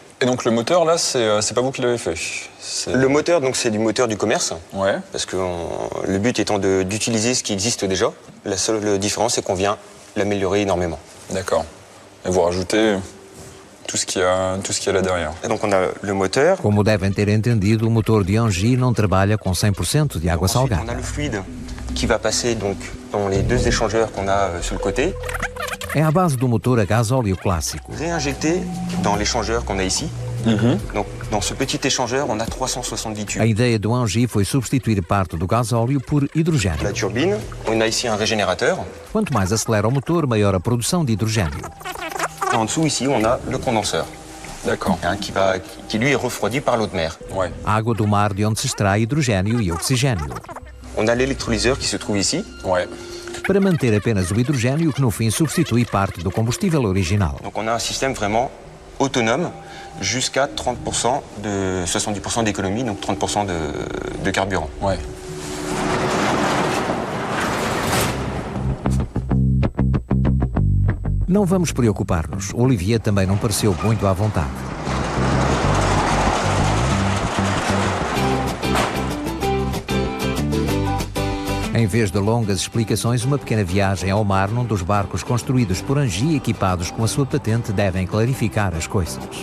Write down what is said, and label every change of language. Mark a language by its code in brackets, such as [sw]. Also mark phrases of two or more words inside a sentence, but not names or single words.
[fr] Et donc le moteur là, c'est pas vous qui l'avez fait? Le moteur, donc c'est du moteur du commerce. Ouais. Parce que le but étant d'utiliser ce qui existe déjà. La seule différence, c'est qu'on vient l'améliorer énormément. D'accord. Et vous rajoutez tout ce qu'il y a là derrière. Et donc on a le moteur. [pt] Como devem ter entendido, o motor de Henri não trabalha com 100% de água salgada. [fr] On a le fluide qui va passer donc dans les deux échangeurs qu'on a sur le côté. [pt] É a base do motor a gás óleo clássico. [fr] Réinjecté dans l'échangeur qu'on a ici. Donc, dans ce petit échangeur, on a 370 tubes. [pt] A ideia do Henri foi substituir parte do gás óleo por hidrogênio. [fr] La turbine, on a ici un régénérateur. [pt] Quanto mais acelera o motor, maior a produção de hidrogênio. [fr] En dessous, ici, on a le condenseur. D'accord. Qui lui est refroidi par l'eau de mer. Ouais. [pt] A água do mar de onde se extrai hidrogênio e oxigênio. [fr] On a l'électrolyseur qui se trouve ici. Ouais. [pt] Para manter apenas o hidrogênio que no fim substitui parte do combustível original. [fr] Donc on a un système vraiment autonome jusqu'à 30% de 70% d'économie, donc 30% de carburant. Ouais. [pt] Não vamos preocupar-nos. Olivier também não pareceu muito à vontade. Em vez de longas explicações, uma pequena viagem ao mar num dos barcos construídos por Henri, equipados com a sua patente, devem clarificar as coisas.